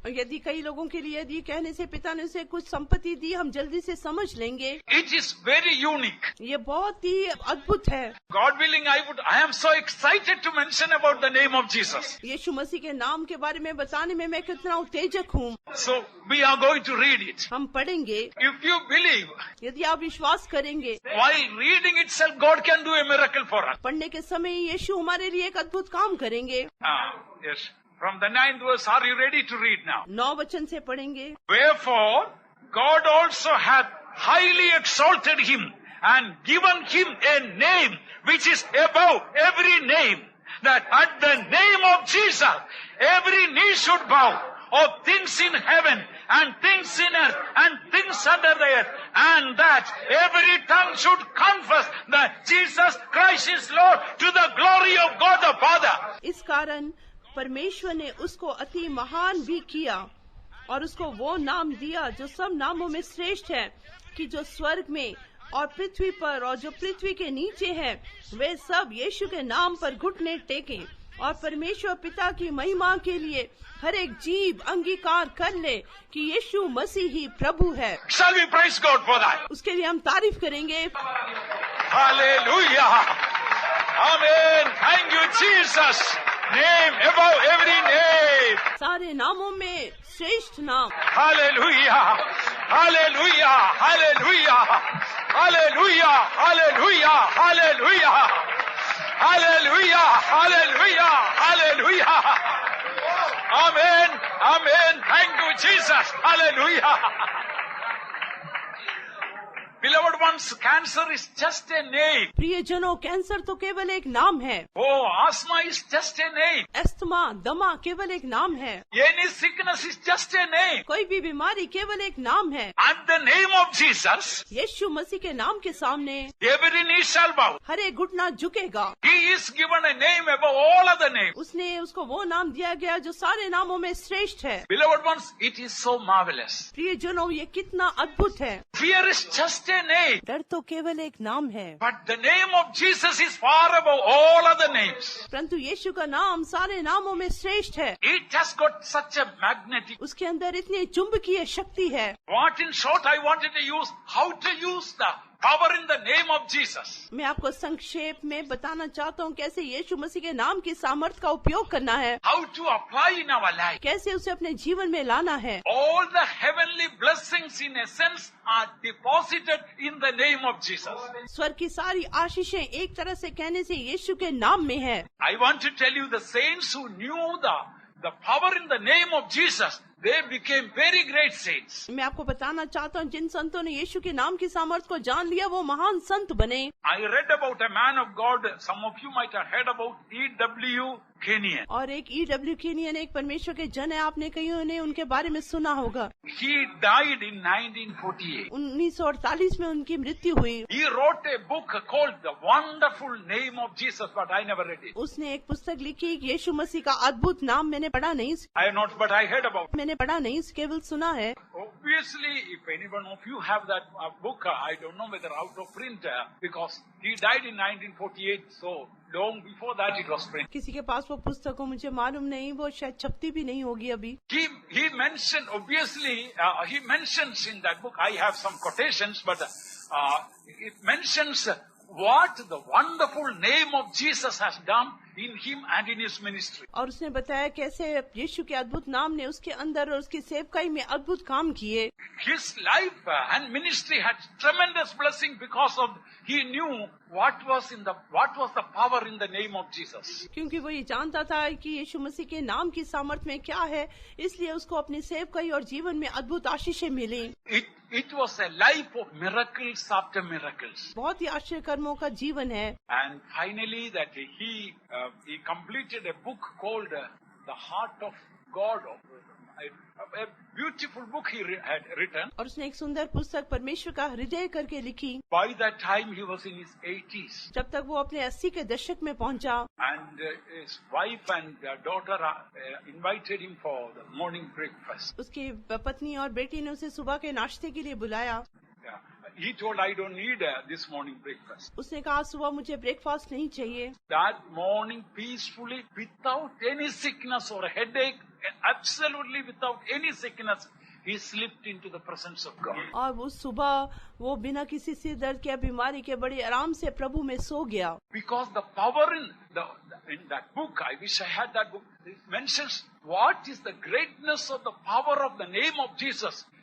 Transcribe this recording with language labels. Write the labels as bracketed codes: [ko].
[hi] और यदि कई लोगों के लिए यदि कहने से पिता ने उसे कुछ संपत्ति दी, हम जल्दी से समझ लेंगे। [en] It is very unique. [hi] ये बहुत ही अद्भुत है। [en] God willing, I am so excited to mention about the name of Jesus. [hi] यीशु मसीह के नाम के बारे में बताने में मैं कितना उत्तेजक हूँ। [en] So we are going to read it. [hi] हम पढ़ेंगे। [en] If you believe, [hi] यदि आप विश्वास करेंगे, [en] while reading itself, God can do a miracle for us. [hi] पढ़ने के समय यीशु हमारे लिए एक अद्भुत काम करेंगे। [en] Yes. From the 9th verse, are you ready to read now? [hi] 9 वचन से पढ़ेंगे। [en] Wherefore, God also hath highly exalted him and given him a name which is above every name, that at the name of Jesus every knee should bow, of things in heaven and things in earth and things under the earth, and that every tongue should confess that Jesus Christ is Lord, to the glory of God the Father. [hi] इस कारण परमेश्वर ने उसको अति महान भी किया और उसको वो नाम दिया जो सब नामों में श्रेष्ठ है, कि जो स्वर्ग में और पृथ्वी पर और जो पृथ्वी के नीचे है, वे सब यीशु के नाम पर घुटने टेकें, और परमेश्वर पिता की महिमा के लिए हर एक जीव अंगीकार कर ले कि यीशु मसीह ही प्रभु है। [en] Shall we praise God for that? [hi] उसके लिए हम तारीफ करेंगे। [en] Hallelujah. Amen. Thank you, Jesus. Name above every name. [hi] सारे नामों में श्रेष्ठ नाम। [en] Hallelujah. Hallelujah. Hallelujah. Hallelujah. Hallelujah. Hallelujah. Hallelujah. Hallelujah. Hallelujah. Amen. Amen. Thank you, Jesus. Hallelujah. Beloved ones, cancer is just a name. [hi] प्रियजनों, cancer तो केवल एक नाम है। [en] Oh, asthma is just a name. [hi] Asthma, दमा केवल एक नाम है। [en] Any sickness is just a name. [hi] कोई भी बीमारी केवल एक नाम है। [en] At the name of Jesus, [hi] यीशु मसीह के नाम के सामने [en] every knee shall bow. [hi] हर एक घुटना झुकेगा। [en] He is given a name above all other names. [hi] उसने उसको वो नाम दिया गया जो सारे नामों में श्रेष्ठ है। [en] Beloved ones, it is so marvelous. [hi] प्रियजनों, ये कितना अद्भुत है। [en] Fear is just a name. [hi] डर तो केवल एक नाम है, [en] But the name of Jesus is far above all other names. [hi] परंतु यीशु का नाम सारे नामों में श्रेष्ठ है। [en] It has got such a magnetic. [hi] उसके अंदर इतनी चुंबकीय शक्ति है। [en] What in short I wanted to use, how to use the power in the name of Jesus. [hi] मैं आपको संक्षेप में बताना चाहता हूँ कैसे यीशु मसीह के नाम की सामर्थ्य का उपयोग करना है, [en] How to apply in our life. [hi] कैसे उसे अपने जीवन में लाना है। [en] All the heavenly blessings in a sense are deposited in the name of Jesus. [hi] स्वर्ग की सारी आशीषें एक तरह से कहने से यीशु के नाम में है। [en] I want to tell you, the saints who knew the power in the name of Jesus, they became very great saints. [hi] मैं आपको बताना चाहता हूँ, जिन संतों ने यीशु के नाम की सामर्थ्य को जान लिया वो महान संत बने। [en] I read about a man of God, some of you might have heard about E.W. Kenyon. [hi] और एक E.W. केनियन एक परमेश्वर के जन है, आपने कहीं ने उनके बारे में सुना होगा। [en] He died in 1948. [hi] 1948 में उनकी मृत्यु हुई। [en] He wrote a book called The Wonderful Name of Jesus, but I never read it. [hi] उसने एक पुस्तक लिखी, यीशु मसीह का अद्भुत नाम। मैंने पढ़ा नहीं, [en] I have not, but I heard about it. [hi] मैंने पढ़ा नहीं, केवल सुना है। [en] Obviously, if any one of you have that book, I don't know whether out of print, because he died in 1948, so long before that it was printed. [hi] किसी के पास वो पुस्तक हो मुझे मालूम नहीं, वो शायद छपती भी नहीं होगी अभी। [en] He mentioned, obviously, he mentions in that book, I have some quotations, but it mentions what the wonderful name of Jesus has done in him and in his ministry. [hi] और उसने बताया कैसे यीशु के अद्भुत नाम ने उसके अंदर और उसकी सेवकाई में अद्भुत काम किए। [en] His life and ministry had tremendous blessing because of he knew what was the power in the name of Jesus. [hi] क्योंकि वो ये जानता था कि यीशु मसीह के नाम की सामर्थ में क्या है, इसलिए उसको अपनी सेवकाई और जीवन में अद्भुत आशीषें मिली। [en] It was a life of miracles after miracles. [hi] बहुत ही आश्चर्य कर्मों का जीवन है। [en] And finally that he completed a book called The Heart of God. A beautiful book he had written. [hi] और उसने एक सुंदर पुस्तक परमेश्वर का हृदय करके लिखी। [en] By that time he was in his 80s. [hi] जब तक वो अपने 80 के दशक में पहुंचा। [en] And his wife and daughter invited him for the morning breakfast. [hi] उसकी पत्नी और बेटी ने उसे सुबह के नाश्ते के लिए बुलाया। [en] He told, I don't need this morning breakfast. [hi] उसने कहा सुबह मुझे ब्रेकफास्ट नहीं चाहिए। [en] That morning peacefully, without any sickness or headache, absolutely without any sickness, he slipped into the presence of God. [hi] और वो सुबह वो बिना किसी सिर दर्द के बीमारी के बड़े आराम से प्रभु में सो गया। [en] Because the power in that book, I wish I had that book, it mentions what is the greatness of the power of the name of Jesus.